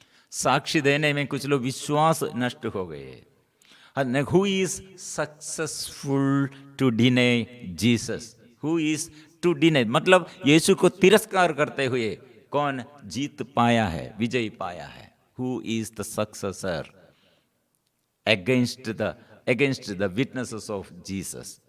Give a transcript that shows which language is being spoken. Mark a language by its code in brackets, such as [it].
[hi] साक्ष्य देने में कुछ लोग विश्वास नष्ट हो गए। [en] Who is successful to deny Jesus? Who is to deny? [hi] मतलब यीशु को तिरस्कार करते हुए कौन जीत पाया है, विजयी पाया है? [en] Who is the successor against the witnesses of Jesus?